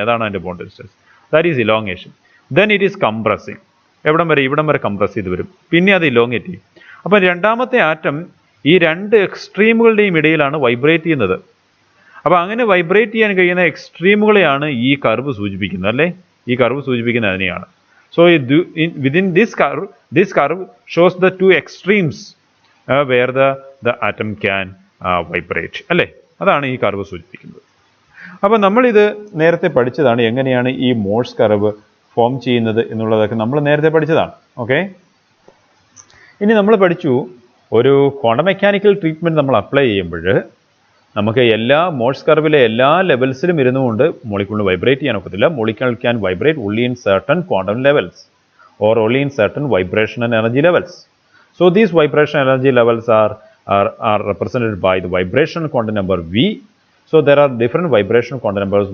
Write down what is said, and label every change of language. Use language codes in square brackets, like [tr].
[ml] അതാണ് അതിൻ്റെ bond distance. [en] That is elongation. Then it is compressing. [ml] എവിടം വരെ? ഇവിടം വരെ കംപ്രസ് ചെയ്ത് വരും. പിന്നെ അത് ഇലോങ്ങേറ്റ് ചെയ്യും. അപ്പോൾ രണ്ടാമത്തെ ആറ്റം ഈ രണ്ട് എക്സ്ട്രീമുകളുടെയും ഇടയിലാണ് വൈബ്രേറ്റ് ചെയ്യുന്നത്. അപ്പോൾ അങ്ങനെ വൈബ്രേറ്റ് ചെയ്യാൻ കഴിയുന്ന എക്സ്ട്രീമുകളെയാണ് ഈ കർവ് സൂചിപ്പിക്കുന്നത്, അല്ലേ? ഈ കർവ് സൂചിപ്പിക്കുന്നത് അതിനെയാണ്. [en] So within this curve shows the two extremes where the atom can vibrate. [ml] അല്ലേ? അതാണ് ഈ കർവ് സൂചിപ്പിക്കുന്നത്. അപ്പോൾ നമ്മളിത് നേരത്തെ പഠിച്ചതാണ്, എങ്ങനെയാണ് ഈ മോഴ്സ് കർവ് ഫോം ചെയ്യുന്നത് എന്നുള്ളതൊക്കെ നമ്മൾ നേരത്തെ പഠിച്ചതാണ്. ഓക്കെ, ഇനി നമ്മൾ പഠിച്ചു ഒരു ക്വാണ്ടം മെക്കാനിക്കൽ ട്രീറ്റ്മെൻറ്റ് നമ്മൾ അപ്ലൈ ചെയ്യുമ്പോൾ നമുക്ക് എല്ലാ മോഴ്സ് കർവിലെ എല്ലാ ലെവൽസിലും ഇരുന്നുകൊണ്ട് മോളിക്യൂളിന് വൈബ്രേറ്റ് ചെയ്യാൻ ഒക്കത്തില്ല. [en] Molecule can vibrate only in certain quantum levels or only in certain vibration and energy levels. So these vibration energy levels are represented by the vibration quantum number V. So there are different vibration quantum numbers.